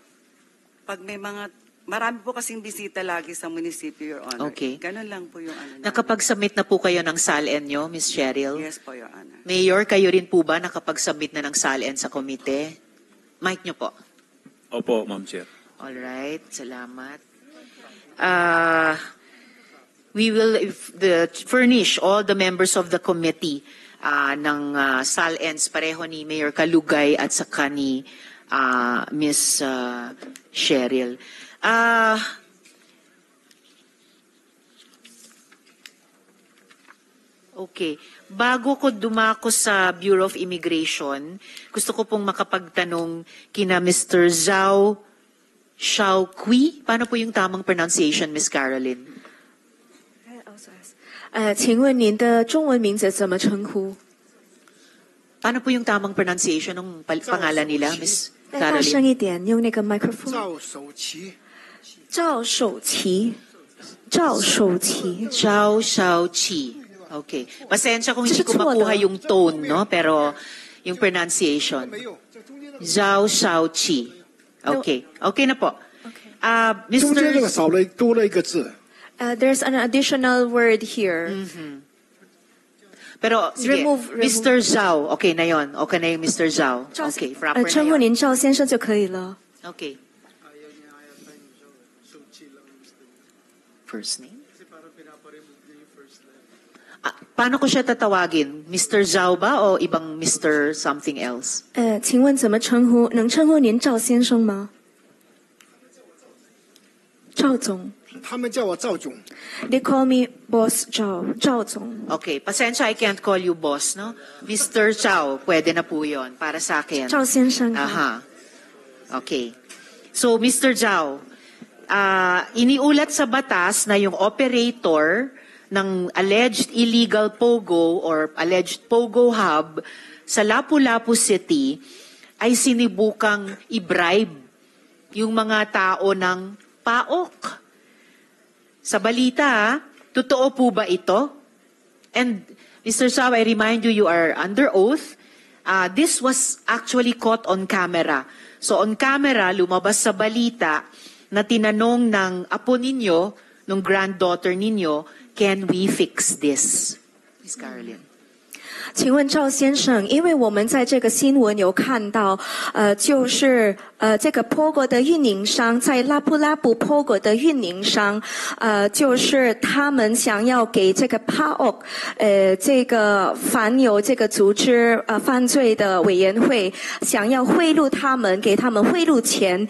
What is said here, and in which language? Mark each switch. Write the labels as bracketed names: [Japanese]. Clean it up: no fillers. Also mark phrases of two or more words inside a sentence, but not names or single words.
[Filipino] Pag may mga, marami po kasing bisita lagi sa munisipyo, [English] Your Honor. [Filipino] Okay. Ganun lang po yung ano. Nakapag-submit na po kayo ng SALN nyo, Miss Cheryl? [English] Yes po, Your Honor. [Filipino] Mayor, kayo rin po ba nakapag-submit na ng SALN sa komite? Mic nyo po. Opo, [English] Ma'am Chair. [Filipino] Alright, salamat. [English] We will furnish all the members of the committee [Filipino] ng SALNs pareho ni Mayor Kalugay at saka ni Miss Cheryl. [English] Okay. [Filipino] Bago ko dumako sa Bureau of Immigration, gusto ko pong makapagtanong kina Mr. Zhao Xiaoqui. Paano po yung tamang pronunciation, Miss Caroline? [Chinese] 请问您的中文名字怎么称呼？ [Filipino] Paano po yung tamang pronunciation ng pangalan nila, Miss [Chinese] 再大声 [Filipino] Caroline? [Chinese] 一点，用那个麦克风。赵守奇，赵守奇，赵守奇， [Filipino] Zhao Xiaoqi. Okay. Pasensya kung hindi ko Susunod, makuha yung tone, no? Pero yung pronunciation. [Chinese] 没有，这中间的 [Filipino] Zhao Xiaoqi. Okay. Okay na po. [Chinese] 中间这个 [Filipino] Mr. [Chinese] 少了多了一个字， [English] There's an additional word here. [Filipino] Pero, sige, [English] Remove. [Filipino] Mr. Zhao. Okay na yon. Okay na yung Mr. Zhao. Okay, proper [Chinese] 称 [Filipino] na [Chinese] 呼 [Filipino] yun. [Chinese] 您赵先生就可以了。 [English] Okay. First name? [Filipino] Paano ko siya tatawagin? Mr. Zhao ba o ibang Mr. [English] something else? [Chinese] 请问怎么称呼？能称呼您赵先生吗？赵总他们叫我赵总， [English] ，They call me Boss 赵总。 [Filipino] Okay, pasensya, [English] I can't call you boss, no? Mr. [Filipino] Zhao, pwede na po yun para sa akin. [Chinese] 赵先生好。 [English] Aha. Okay. So, Mr. [Filipino] Zhao, iniulat sa batas na yung operator ng [English] alleged illegal POGO or alleged POGO hub [Filipino] sa Lapu-Lapu City ay sinibukang i-bribe yung mga tao ng PAOK. Sa balita, totoo po ba ito? [English] And Mr. Zhao, I remind you, you are under oath. This was actually caught on camera. So on camera, [Filipino] lumabas sa balita na tinanong ng apo ninyo, ng granddaughter ninyo, [English] can we fix this? Miss Caroline. [Chinese] 请问赵先生，因为我们在这个新闻有看到，就是这个 POGO 的运营商在拉布拉布 POGO 的运营商，就是他们想要给这个 PAOK，这个反有这个组织犯罪的委员会，想要贿赂他们，给他们贿赂钱。